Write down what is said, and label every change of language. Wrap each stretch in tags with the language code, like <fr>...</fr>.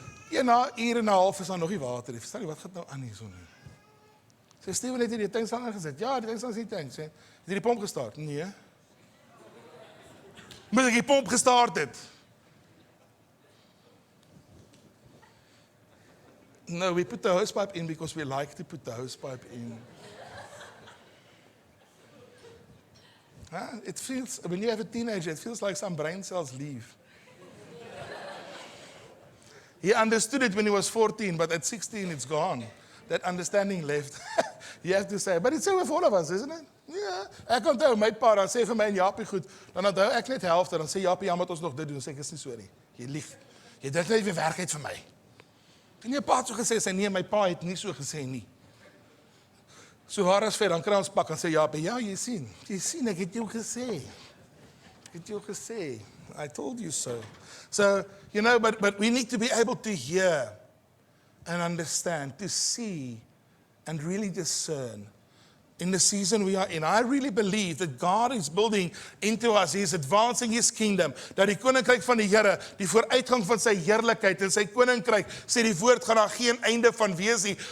<af>Ja, na uur en 'n half is daar nog nie water. Ek verstaan nie, wat gaan nou aan hier so nie? Sê, Stephen, het jy die tanks aangesit? Ja, die tanks is die tanks. Het jy die pomp gestart? Nee. Moet ek die pomp gestart het?</af> <en>No, we put the hose pipe in because we like to put the hose pipe in. It feels, when you have a teenager, it feels like some brain cells leave. He understood it when he was 14, but at 16 it's gone. That understanding left. You have to say, but it's so with all of us, isn't it?</en> <af>Ja, ek onthou my pa, dan sê vir my en Japie goed, dan onthou ek net helfte, dan sê Japie, ja, moet ons nog dit doen, sê ek is nie so nie. Jy lieg. Jy dink net weer werk uit vir my. En jy pa het so gesê, sê nee, my pa het nie so gesê nie. So haar as ver, dan kry ons pak en sê Japie, ja, jy sien, ek het jou gesê. Ek het jou gesê.</af> <en>I told you so. So, you know, but we need to be able to hear and understand, to see and really discern in the season we are in. I really believe that God is building into us, He is advancing His kingdom,</en> <af>dat die koninkryk van die Here, die vooruitgang van sy heerlikheid en sy koninkryk, sê die woord, gaan daar geen einde van wees nie.</af>